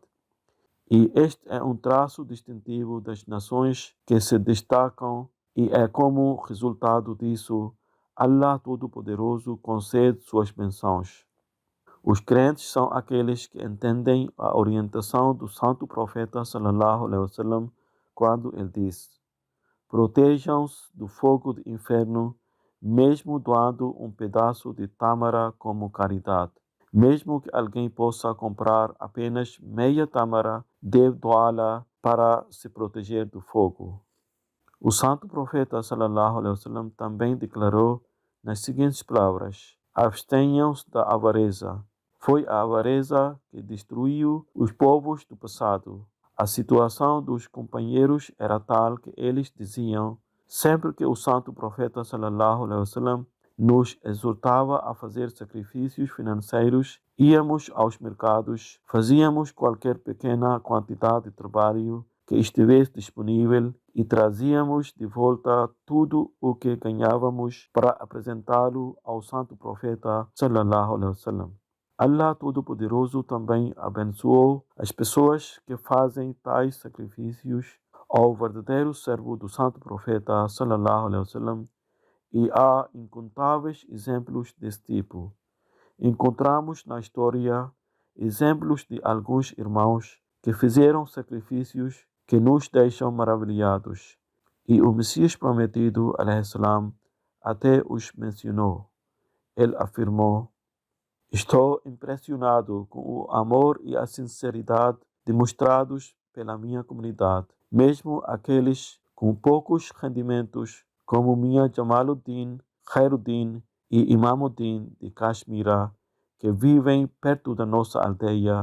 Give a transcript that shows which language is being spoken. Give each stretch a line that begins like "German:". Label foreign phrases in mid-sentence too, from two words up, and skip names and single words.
Portuguese: E este é um traço distintivo das nações que se destacam, e é como resultado disso Allah Todo-Poderoso concede suas bênçãos. Os crentes são aqueles que entendem a orientação do Santo Profeta
Arabic: صلى الله عليه وسلم
Portuguese: quando ele diz: protejam-se do fogo do inferno, mesmo doando um pedaço de tâmara como caridade. Mesmo que alguém possa comprar apenas meia tâmara, deve doá-la para se proteger do fogo. O Santo Profeta
Arabic: صلى الله عليه وسلم
Portuguese: também declarou nas seguintes palavras: abstenham-se da avareza. Foi a avareza que destruiu os povos do passado. A situação dos companheiros era tal que eles diziam: Sempre que o santo profeta
Arabic: صلى الله عليه وسلم
Portuguese: nos exortava a fazer sacrifícios financeiros, íamos aos mercados, fazíamos qualquer pequena quantidade de trabalho que estivesse disponível e trazíamos de volta tudo o que ganhávamos para apresentá-lo ao santo profeta
Arabic: صلى الله عليه وسلم.
Portuguese: Allah Todo-Poderoso também abençoou as pessoas que fazem tais sacrifícios ao verdadeiro servo do santo profeta
Arabic: صلى الله عليه وسلم,
Portuguese: e há incontáveis exemplos desse tipo. Encontramos na história exemplos de alguns irmãos que fizeram sacrifícios que nos deixam maravilhados, e o Messias prometido,
Arabic: عليه السلام,
Portuguese: até os mencionou. Ele afirmou: estou impressionado com o amor e a sinceridade demonstrados pela minha comunidade. Mesmo aqueles com poucos rendimentos, como minha Jamaluddin, Khairuddin e Imamuddin de Kashmira, que vivem perto da nossa aldeia.